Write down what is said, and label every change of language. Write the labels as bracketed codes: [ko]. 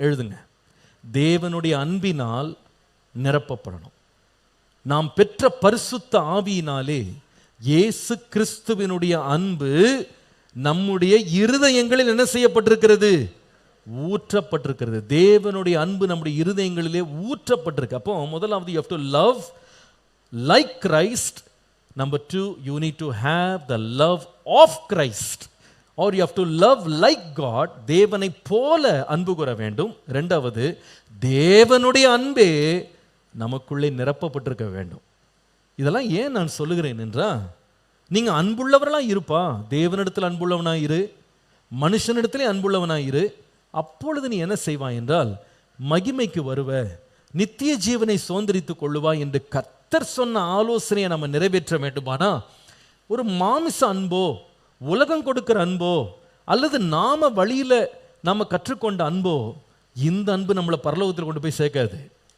[ta] எழுதுங்க, தேவனுடைய அன்பினால் நிரப்பப்படணும். நாம் பெற்ற பரிசுத்த ஆவியினாலே இயேசு கிறிஸ்துவினுடைய அன்பு நம்முடைய இருதயங்களில் என்ன செய்யப்பட்டிருக்கிறது, ஊற்றப்பட்டிருக்கிறது. தேவனுடைய அன்பு நம்முடைய இருதயங்களிலே ஊற்றப்பட்டிருக்கு. அப்போ முதலாவது [en] you have to love like Christ. Number 2, you need to have the love of Christ, or you have to love like God. [ta] தேவனை போல அன்பு கூற வேண்டும். ரெண்டாவது, தேவனுடைய அன்பே நமக்குள்ளே நிரப்பப்பட்டிருக்க வேண்டும். இதெல்லாம் ஏன் நான் சொல்லுகிறேன் என்றால், நீங்கள் அன்புள்ளவர்களாக இருப்பா, தேவனிடத்தில் அன்புள்ளவனாக இரு, மனுஷனிடத்திலே அன்புள்ளவனாக இரு. அப்பொழுது நீ என்ன செய்வாய் என்றால், மகிமைக்கு வருவ, நித்திய ஜீவனை சுதந்திரித்துக் கொள்ளுவாய் என்று கர்த்தர் சொன்ன ஆலோசனையை நம்ம நிறைவேற்ற வேண்டுமானா, ஒரு மாமிச அன்போ, உலகம் கொடுக்கிற அன்போ, அல்லது நாம வழியில் நாம கற்றுக்கொண்ட அன்போ, இந்த அன்பு நம்மளை பரலோகத்தில் கொண்டு போய் சேர்க்காது.